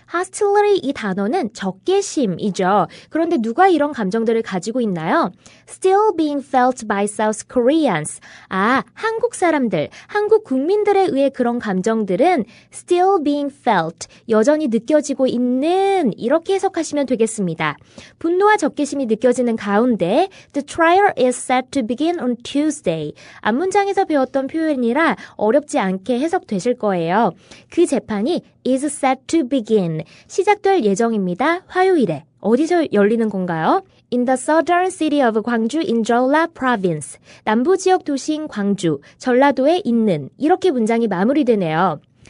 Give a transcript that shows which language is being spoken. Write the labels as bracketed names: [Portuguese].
[Korean] hostility 이 단어는 적개심이죠. 그런데 누가 이런 감정들을 가지고 있나요? [English] Still being felt by South Koreans. [Korean] 한국 사람들, 한국 국민들에 의해 그런 감정들은 [English] still being felt, [Korean] 여전히 느껴지고 있는 이렇게 해석하시면 되겠습니다. 분노와 적개심이 느껴지는 가운데 [English] The trial is set to begin on Tuesday. [Korean] 앞문장에서 배웠던 표현이라 어렵지 않게 해석되실 거예요. 그 재판이 [English] is set to begin. [Korean] 시작될 예정입니다. 화요일에. 어디서 열리는 건가요? [English] In the southern city of 광주 in Jeolla province. [Korean] 남부 지역 도시인 광주, 전라도에 있는 이렇게 문장이 마무리되네요.